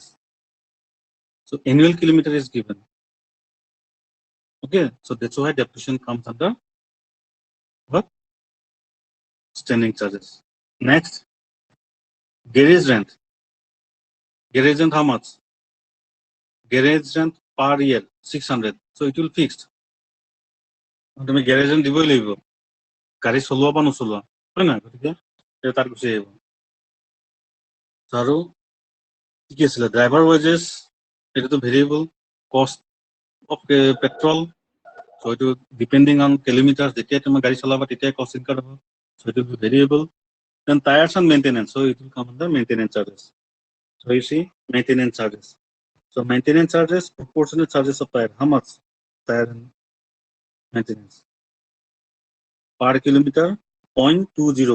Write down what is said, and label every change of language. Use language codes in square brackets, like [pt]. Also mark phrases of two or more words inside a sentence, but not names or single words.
[en] So annual kilometer is given. Okay, so that's why depreciation comes under what? Standing charges. Next, garage rent. Garage rent how much? Garage rent per year 600. So it will fixed. [as] তুমি [en] garage rent [as] দিবই লাগিব, গাড়ী চলোৱা বা নচলোৱা, হয় না? গতিকে তাৰ গুচি আহিব। আৰু কি আছিলে [en] driver wages, [as] এটাতো [en] variable cost of petrol. So it will depending on kilometers, [as] যেতিয়া তুমি গাড়ী চলাবা তেতিয়া [en] cost incurred [as] হ'ব. [en] So it will be variable. Then tires and maintenance, so it will come under maintenance charges. So you see maintenance charges. So maintenance charges, proportionate charges of tire. How much? Tire and maintenance. Per kilometer 0.20.